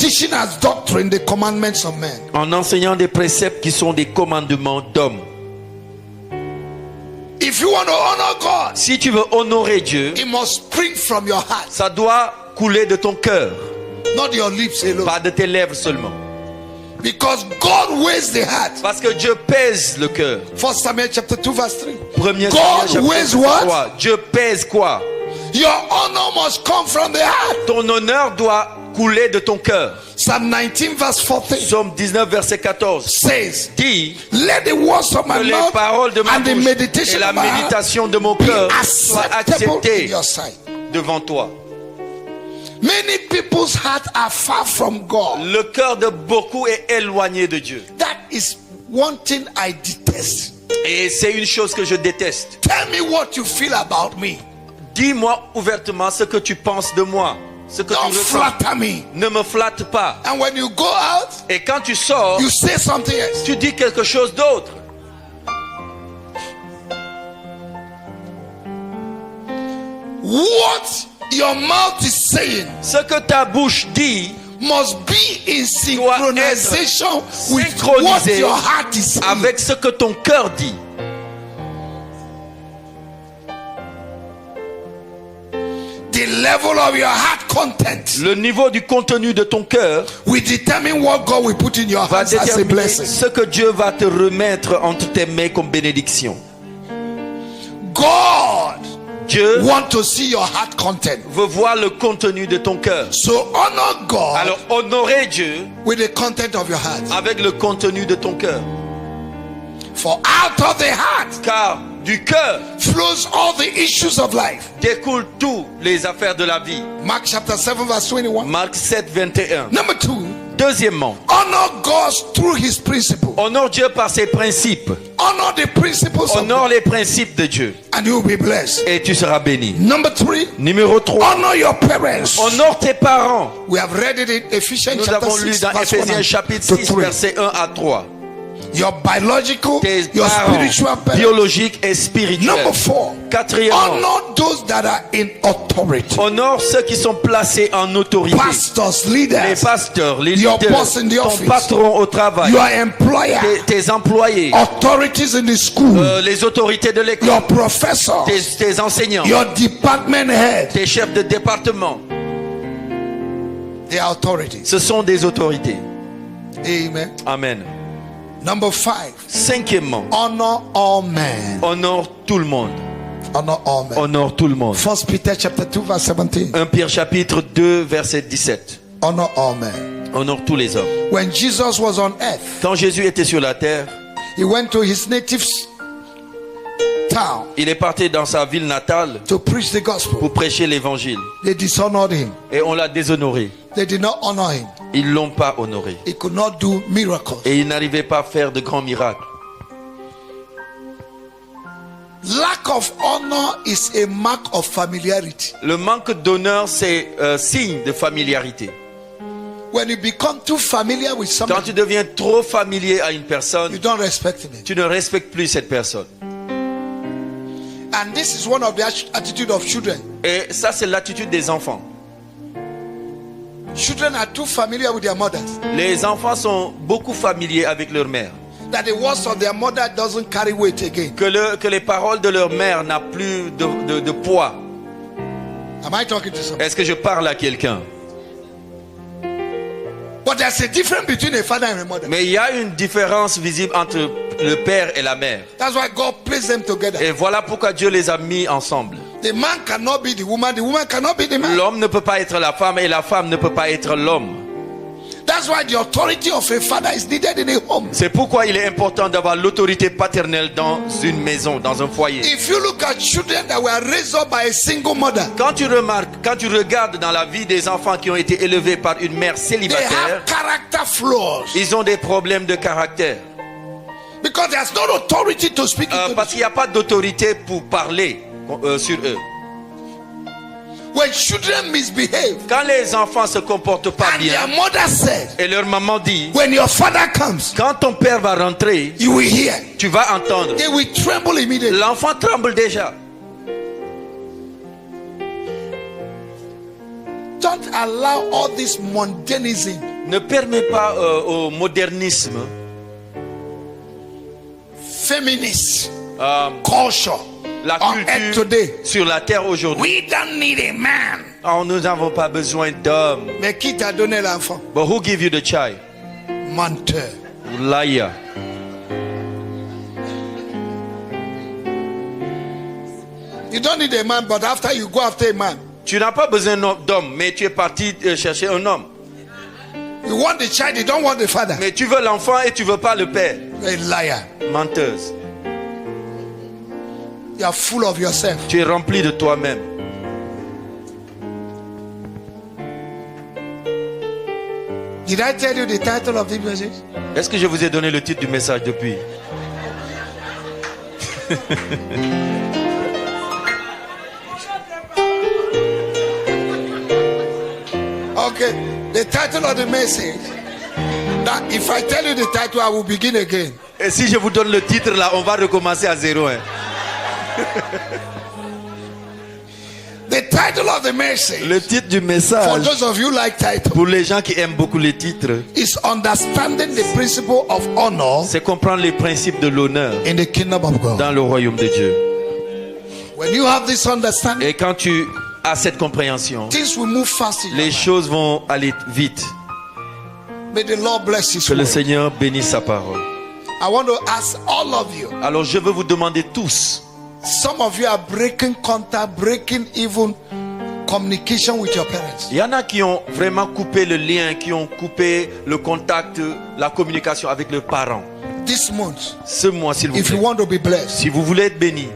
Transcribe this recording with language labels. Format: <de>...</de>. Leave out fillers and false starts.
<en>teaching as doctrine the commandments of men.</en> <fr>en enseignant des préceptes qui sont des commandements d'hommes.</fr> <en>If you want to honor God,</en> <fr>Si tu veux honorer Dieu,</fr> <en>it must spring from your heart.</en> <fr>ça doit couler de ton cœur.</fr> <en>not your lips alone.</en> <fr>pas de tes lèvres seulement.</fr> <en>Because God weighs the heart.</en> <fr>Parce que Dieu pèse le cœur.</fr> <en>1 Samuel chapter 2 verse 3.</en> <fr>Premier</fr> <en>God</en> <fr>Samuel</fr> <en>weighs</en> <fr>chapitre</fr> <en>what?</en> <fr>3. Dieu pèse quoi?</fr> <en>Your honor must come from the heart.</en> <fr>Ton honneur doit couler de ton cœur.</fr> <en>Psalm 19 verse 14</en> <fr>Psaume 19 verset 14</fr> <en>says,</en> <fr>dit</fr> <en>let the words of my</en> <fr>que les</fr> <en>mouth</en> <fr>paroles de ma</fr> <en>and the</en> <fr>bouche et</fr> <en>meditation</en> <fr>la</fr> <en>of my heart</en> <fr>méditation de mon</fr> <en>be</en> <fr>cœur soient</fr> <en>acceptable in</en> <fr>acceptées</fr> <en>your sight.</en> <fr>devant toi.</fr> <en>Many people's hearts are far from God.</en> <fr>Le cœur de beaucoup est éloigné de Dieu.</fr> <en>That is one thing I detest.</en> <fr>Et c'est une chose que je déteste.</fr> <en>Tell me what you feel about me.</en> <fr>Dis-moi ouvertement ce que tu penses de moi, ce que</fr> <en>Don't</en> <fr>tu ressens.</fr> <en>flatter me.</en> <fr>Ne me flatte pas.</fr> <en>And when you go out,</en> <fr>Et quand tu sors,</fr> <en>you say something else.</en> <fr>tu dis quelque chose d'autre.</fr> <en>What your mouth is saying</en> <fr>Ce que ta bouche dit</fr> <en>must be in</en> <fr>doit</fr> <en>synchronization</en> <fr>être</fr> <en>with what</en> <fr>synchronisé</fr> <en>your heart is saying.</en> <fr>avec ce que ton cœur dit.</fr> <en>The level of your heart content</en> <fr>Le niveau du contenu de ton cœur</fr> <en>will determine what God will put in your</en> <fr>va</fr> <en>hands as a</en> <fr>déterminer</fr> <en>blessing.</en> <fr>ce que Dieu va te remettre entre tes mains comme bénédiction.</fr> <en>God</en> <fr>Dieu</fr> <en>want to see your heart content.</en> <fr>veut voir le contenu de ton cœur.</fr> <en>So honor God</en> <fr>Alors honorer Dieu</fr> <en>with the content of your heart.</en> <fr>avec le contenu de ton cœur.</fr> <en>For out of the heart</en> <fr>Car du cœur</fr> <en>flows all the issues of life.</en> <fr>découlent toutes les affaires de la vie.</fr> <en>Mark chapter 7 verse 21.</en> <fr>Marc 7, 21.</fr> <en>Number 2,</en> <fr>Deuxièmement,</fr> <en>honor God through his principle.</en> <fr>honore Dieu par ses principes.</fr> <en>Honor the principles of</en> <fr>Honore</fr> <en>God</en> <fr>les principes de Dieu</fr> <en>and you will be blessed.</en> <fr>et tu seras béni.</fr> <en>Number 3,</en> <fr>Numéro 3,</fr> <en>honor your parents.</en> <fr>honore tes parents.</fr> <en>We have read it in Ephesians</en> <fr>Nous</fr> <en>chapter</en> <fr>avons lu</fr> <en>6</en> <fr>dans</fr> <en>verse 1</en> <fr>Éphésiens chapitre</fr> <en>to</en> <fr>6</fr> <en>3.</en> <fr>verset 1 à 3.</fr> <en>Your biological,</en> <fr>Tes</fr> <en>your</en> <fr>parents</fr> <en>spiritual parents.</en> <fr>biologiques et spirituels.</fr> <en>Number 4,</en> <fr>Quatrièmement,</fr> <en>honor those that are in authority.</en> <fr>honore ceux qui sont placés en autorité.</fr> <en>Pastors,</en> <fr>Les</fr> <en>leaders,</en> <fr>pasteurs, les</fr> <en>Your</en> <fr>leaders,</fr> <en>boss in the</en> <fr>ton</fr> <en>office.</en> <fr>patron au travail,</fr> <en>your employer,</en> <fr>tes employés,</fr> <en>authorities in the school,</en> <fr>les autorités de l'école,</fr> <en>your professors,</en> <fr>tes enseignants,</fr> <en>your department head.</en> <fr>tes chefs de département.</fr> <en>They are authorities.</en> <fr>Ce sont des autorités.</fr> <en>Amen.</en> <fr>Amen.</fr> <en>Number 5,</en> <fr>Cinquièmement,</fr> <en>honor all men.</en> <fr>honore tout le monde.</fr> <en>Honor all men.</en> <fr>Honore tout le monde.</fr> <en>1 Peter chapter 2 verse 17.</en> <fr>1 Pierre chapitre 2 verset 17.</fr> <en>Honor all men.</en> <fr>Honore tous les hommes.</fr> <en>When Jesus was on earth,</en> <fr>Quand Jésus était sur la terre,</fr> <en>he went to his native town</en> <fr>il est parti dans sa ville natale</fr> <en>to preach the gospel.</en> <fr>pour prêcher l'évangile.</fr> <en>They dishonored him.</en> <fr>Et on l'a déshonoré.</fr> <en>They did not honor him.</en> <fr>Ils ne l'ont pas honoré.</fr> <en>He could not do miracles.</en> <fr>Et il n'arrivait pas à faire de grands miracles.</fr> <en>Lack of honor is a mark of familiarity.</en> <fr>Le manque d'honneur, c'est signe de familiarité.</fr> <en>When you become too familiar with</en> <fr>Quand</fr> <en>somebody,</en> <fr>tu deviens trop familier à une</fr> <en>you</en> <fr>personne,</fr> <en>don't respect him.</en> <fr>tu ne respectes plus cette personne.</fr> <en>And this is one of the attitude of children.</en> <fr>Et ça, c'est l'attitude des enfants.</fr> <en>Children are too familiar with their mothers</en> <fr>Les enfants sont beaucoup familiers avec leur mère.</fr> <en>that the words of their mother doesn't carry weight again.</en> <fr>Que les paroles de leur mère n'ont plus de poids.</fr> <en>Am I talking to someone?</en> <fr>Est-ce que je parle à quelqu'un?</fr> <en>But there's a difference between a father and a mother.</en> <fr>Mais il y a une différence visible entre le père et la mère.</fr> <en>That's why God placed them together.</en> <fr>Et voilà pourquoi Dieu les a mis ensemble.</fr> <en>The man cannot be the woman cannot be the man.</en> <fr>L'homme ne peut pas être la femme et la femme ne peut pas être l'homme.</fr> <en>That's why the authority of a father is needed in a home.</en> <fr>C'est pourquoi il est important d'avoir l'autorité paternelle dans une maison, dans un foyer.</fr> <en>If you look at children that were raised up by a single mother,</en> <fr>Quand tu regardes dans la vie des enfants qui ont été élevés par une mère</fr> <en>they</en> <fr>célibataire,</fr> <en>have character flaws</en> <fr>ils ont des problèmes de caractère.</fr> <en>because there's no authority to speak into</en> <fr>Parce qu'il n'y a pas d'autorité pour parler sur eux.</fr> <en>When children misbehave,</en> <fr>Quand les enfants se comportent pas</fr> <en>and their</en> <fr>bien,</fr> <en>mother said,</en> <fr>et leur maman dit,</fr> <en>when your father comes,</en> <fr>quand ton père va rentrer,</fr> <en>you will hear.</en> <fr>tu vas entendre.</fr> <en>They will tremble immediately.</en> <fr>L'enfant tremble déjà.</fr> <en>Don't allow all this mundanism,</en> <fr>Ne permets pas au modernisme,</fr> <en>feminist euh, culture</en> <fr>la</fr> <en>on earth</en> <fr>culture</fr> <en>today.</en> <fr>sur la terre aujourd'hui.</fr> <en>We don't need a man.</en> <fr>Oh, nous n'avons pas besoin d'hommes. Mais qui t'a donné l'enfant?</fr> <en>But who give you the child?</en> <fr>Menteur.</fr> <en>Liar. You don't need a man, but after you go after a man,</en> <fr>Tu n'as pas besoin d'homme, mais tu es parti chercher un homme.</fr> <en>you want the child, you don't want the father.</en> <fr>Mais tu veux l'enfant et tu veux pas le père.</fr> <en>You're a liar.</en> <fr>Menteuse.</fr> <en>You are full of yourself.</en> <fr>Tu es rempli de toi-même.</fr> <en>Did I tell you the title of this message?</en> <fr>Est-ce que je vous ai donné le titre du message depuis?</fr> <en>Okay, the title of the message. Now, if I tell you the title, I will begin again.</en> <fr>Et si je vous donne le titre là, on va recommencer à zéro. Hein.</fr> <en>The title of the message,</en> <fr>Le titre du</fr> <en>for</en> <fr>message,</fr> <en>those of you like title,</en> <fr>pour les gens qui aiment beaucoup les titres,</fr> <en>is understanding the principle of honor</en> <fr>c'est comprendre les principes de l'honneur</fr> <en>in the kingdom of God.</en> <fr>dans le royaume de Dieu.</fr> <en>When you have this understanding,</en> <fr>Et quand tu as cette compréhension,</fr> <en>things will move fast in your</en> <fr>les</fr> <en>life.</en> <fr>choses vont aller vite.</fr> <en>May the Lord bless His</en> <fr>Que le</fr> <en>word.</en> <fr>Seigneur bénisse sa parole.</fr> <en>I want to ask all of you.</en> <fr>Alors je veux vous demander tous,</fr> <en>Some of you are breaking contact, breaking even communication with your parents.</en> <fr>il y en a qui ont vraiment coupé le lien, qui ont coupé le contact, la communication avec leurs parents.</fr> <en>This month,</en> <fr>Ce mois, s'il vous</fr> <en>if you</en> <fr>plaît,</fr> <en>want to be blessed,</en> <fr>si vous voulez être béni,</fr>